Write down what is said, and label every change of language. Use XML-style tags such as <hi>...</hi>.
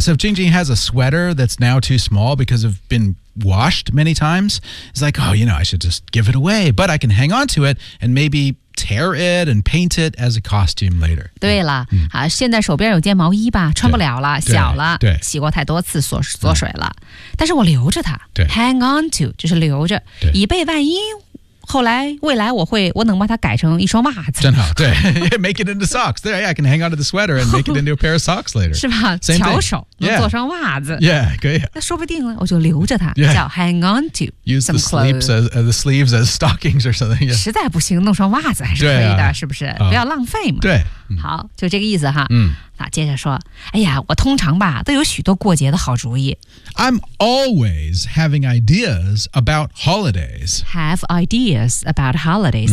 <en>So if Jingjing has a sweater that's now too small because of been washed many times, it's like, oh, you know, I should just give it away, but I can hang on to it and maybe... tear it and paint it as a costume later.</en> <zh>对了、嗯啊、现在手边有件毛衣吧穿不了了小了对洗过太多次缩水了。但是我留着它对 hang on to, 就是留着以备万一后来未来我能把它改成一双袜子。</zh> <en>真好对make it into socks. There, yeah, I can hang on to the sweater and make it into a pair of socks later.</en> <zh>是吧巧手能做双袜子。 Yeah, 可以。那说不定了我就留着它、</zh> <en>yeah.</en> <zh>叫 hang on to</zh> <en>Use the sleeves as sleeves as stockings or something.、Yeah.</en> <zh>实在不行弄双袜子还是可以的、啊、是不是、不要浪费嘛。对。好就这个意思哈。嗯。那接着说哎呀我通常吧都有许多过节的好主意。</zh> <en>I'm always having ideas about holidays. Have ideas about holidays.、</en>